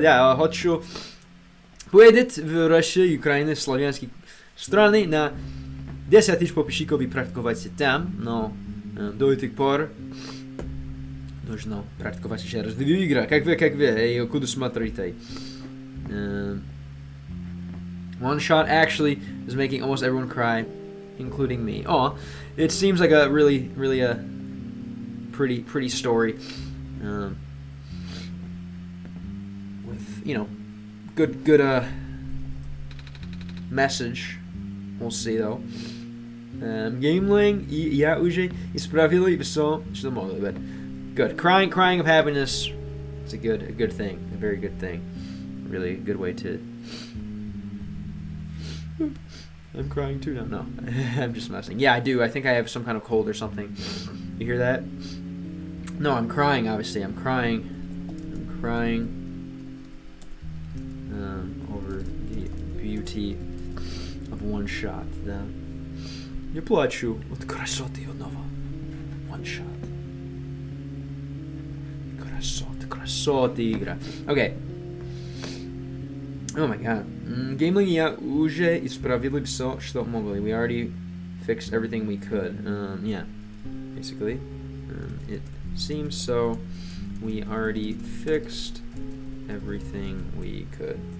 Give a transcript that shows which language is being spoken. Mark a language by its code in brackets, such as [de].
[ru] Я хочу поедет в Россию, Украину, славянские страны на 10 тысяч подписчиков и практиковать там, но до этих пор нужно практиковать еще раз видеоигры. Как вы? Эй, куда смотрите? [en] One shot actually is making almost everyone cry, including me. Oh, it seems like a really a pretty story, with good message. We'll see though. [ru] Gameling, я уже исправили все, что могли, [en] but good. Crying of happiness. It's a good thing, a very good thing. Really good way to. I'm crying too now. No, I'm just messing. Yeah, I do. I think I have some kind of cold or something. You hear that? No, I'm crying. Obviously, I'm crying. Over the beauty of one shot. [ru] Да. Не плачу от красоты одного. [en] One shot. [ru] Красоты игра. [en] Okay. Oh my god. [ru] Gameling, я уже исправили все, что могли. [en] We already fixed everything we could. Yeah. Basically. It seems so. We already fixed everything we could.